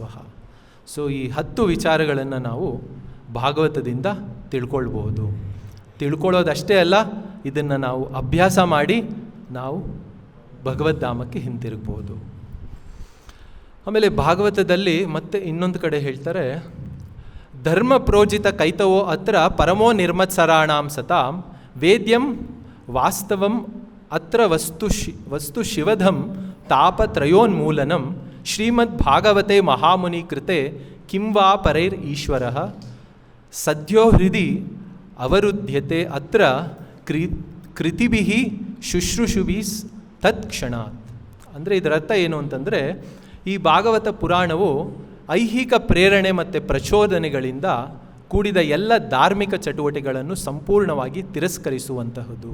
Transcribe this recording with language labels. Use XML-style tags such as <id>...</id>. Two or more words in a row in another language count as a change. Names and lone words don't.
<kn>ಸೊ ಈ 10 ವಿಚಾರಗಳನ್ನು ನಾವು ಭಾಗವತದಿಂದ ತಿಳ್ಕೊಳ್ಬೋದು. ತಿಳ್ಕೊಳ್ಳೋದಷ್ಟೇ ಅಲ್ಲ, ಇದನ್ನು ನಾವು ಅಭ್ಯಾಸ ಮಾಡಿ ನಾವು ಭಗವದ್ಧಾಮಕ್ಕೆ ಹಿಂತಿರುಗ್ಬೋದು. ಆಮೇಲೆ ಭಾಗವತದಲ್ಲಿ ಮತ್ತೆ ಇನ್ನೊಂದು ಕಡೆ ಹೇಳ್ತಾರೆ,</kn> <sa>ಧರ್ಮ ಪ್ರೋಜಿತ ಕೈತವೋ ಅತ್ರ ಪರಮೋ ನಿರ್ಮತ್ಸರಾಣಾಂ ಸತಾಂ ವೇದ್ಯಂ ವಾಸ್ತವಂ ಅತ್ರ ವಸ್ತು ಶಿವಧಂ ತಾಪತ್ರಯೋನ್ಮೂಲನಂ ಶ್ರೀಮದ್ ಭಾಗವತೆ ಮಹಾಮುನಿ ಕೃತೆ ಕಿಂ ವಾ ಪರೈರ್ ಈಶ್ವರಃ ಸದ್ಯೋ ಹೃದಿ ಅವರುದ್ಯತೆ ಅತ್ರ ಕೃತಿಭಿಃ ಶುಶ್ರೂಷುಭಿಸ್ ತತ್ಕ್ಷಣಾತ್.</sa> <kn>ಅಂದರೆ ಇದರ ಅರ್ಥ ಏನು ಅಂತಂದರೆ, ಈ ಭಾಗವತ ಪುರಾಣವು ಐಹಿಕ ಪ್ರೇರಣೆ ಮತ್ತು ಪ್ರಚೋದನೆಗಳಿಂದ ಕೂಡಿದ ಎಲ್ಲ ಧಾರ್ಮಿಕ ಚಟುವಟಿಕೆಗಳನ್ನು ಸಂಪೂರ್ಣವಾಗಿ ತಿರಸ್ಕರಿಸುವಂತಹದ್ದು.</kn>